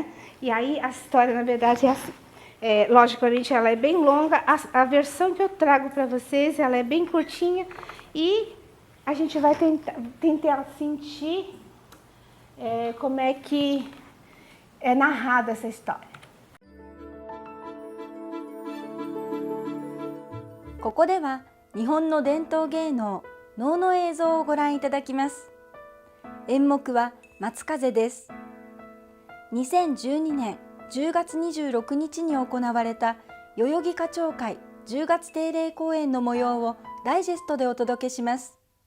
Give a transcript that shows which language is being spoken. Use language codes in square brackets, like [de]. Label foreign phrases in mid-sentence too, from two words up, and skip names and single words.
[pt] E aí a história, na verdade, é assim. Logicamente, ela é bem longa. A versão que eu trago para vocês, ela é bem curtinha e a gente vai tentar sentir como é que é narrada essa história. [ja] ここでは日本の伝統芸能能の映像をご覧いただきます。演目は松風です。2012年10月26日に行われた代々木花鳥会10月定例公演の模様をダイジェストでお届けします。